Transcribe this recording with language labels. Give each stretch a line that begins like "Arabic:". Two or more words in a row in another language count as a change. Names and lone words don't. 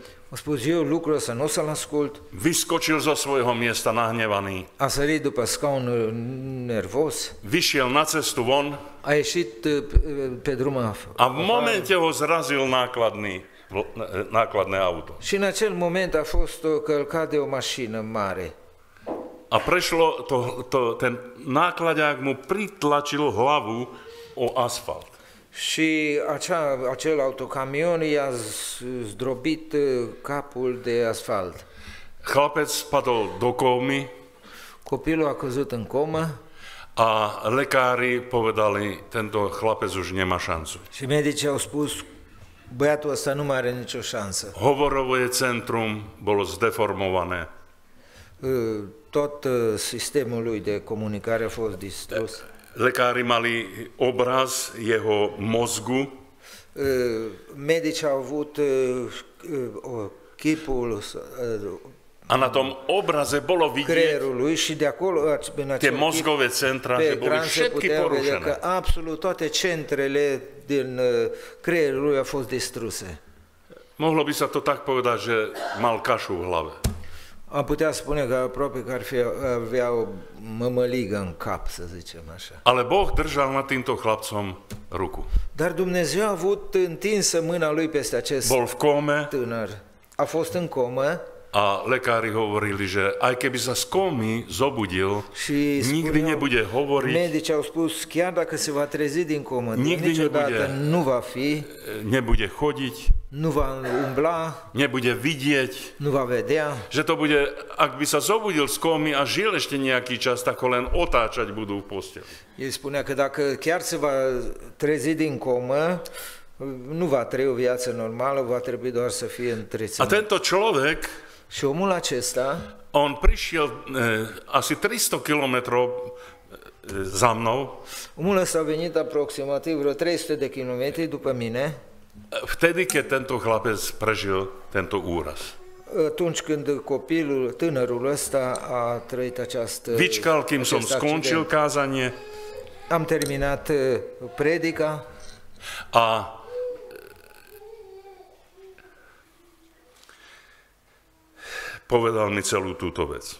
Romanian: a spus eu lucrul ăsta nu o să-l ascult,
Slovak: vyskočil zo svojho miesta nahnevaný,
Romanian: a sărit după scaunul nervos,
Slovak: vyšiel na cestu von
Romanian: a ieșit pe drum
Slovak: a v momente ho zrazil nákladné auto.
Romanian: și în acel moment a fost călcat de o mașină mare.
Slovak: A prešlo ten nákladák mu pritlačil hlavu o asfalt.
Romanian: Și acel autocamion i-a zdrobit capul de asfalt.
Slovak: Chlapec spadol do kómy
Romanian: Copilul a căzut în comă
Slovak: a lekári povedali, tento chlapec už nemá šancu.
Romanian: și medicii au spus, băiatul ăsta nu mai are nicio șansă.
Slovak: Hovorové centrum bolo zdeformované.
Romanian: Tot sistemul lui de comunicare a fost distrus.
Slovak: Lekári mali obraz jeho mozgu
Romanian: Medicii au avut chipul
Slovak: a na tom obraze bolo vidieť
Romanian: creierului și de acolo, în
Slovak: tie
Romanian: acel chip,
Slovak: mozgové centra,
Romanian: pe
Slovak: že boli
Romanian: ecran se
Slovak: všetky
Romanian: putea vedea că
Slovak: porušené.
Romanian: absolut toate centrele din creierul lui au fost distruse.
Slovak: Mohlo by sa to tak povedať, že mal kašu v hlave.
Romanian: Am putea spune că aproape că avea o mămăligă în cap, să zicem așa.
Slovak: Ale Boh držal nad týmto chlapcom ruku.
Romanian: Dar Dumnezeu a avut întinsă mâna lui peste acest
Slovak: Bol v kóme
Romanian: tânăr. A fost în comă
Slovak: a lekári hovorili, že aj keby sa z kómy zobudil,
Romanian: și
Slovak: nikdy nebude hovoriť,
Romanian: medicii au spus, chiar dacă se va trezi din comă, niciodată nu va fi,
Slovak: nebude chodiť,
Romanian: nu va umbla,
Slovak: nebude vidieť,
Romanian: nu va vedea.
Slovak: že to bude, ak by sa zobudil z kómy a žil ešte nejaký čas, tak ho len otáčať budú v posteli.
Romanian: El spunea că dacă chiar se va trezi din comă, nu va trăi o viață normală, va trebui doar să fie
Slovak: A
Romanian: întreținut.
Slovak: tento človek,
Romanian: Și omul acesta
Slovak: on prišiel asi 300 kilometrov za mnou,
Romanian: omul ăsta a venit aproximativ vreo 300 de kilometri după mine,
Slovak: vtedy, keď tento chlapec prežil tento úraz.
Romanian: atunci când tânărul ăsta a trăit
Slovak: Vyčkal, kým som
Romanian: acest
Slovak: skončil
Romanian: accident.
Slovak: kázanie
Romanian: Am terminat predica
Slovak: a povedal mi celú túto vec.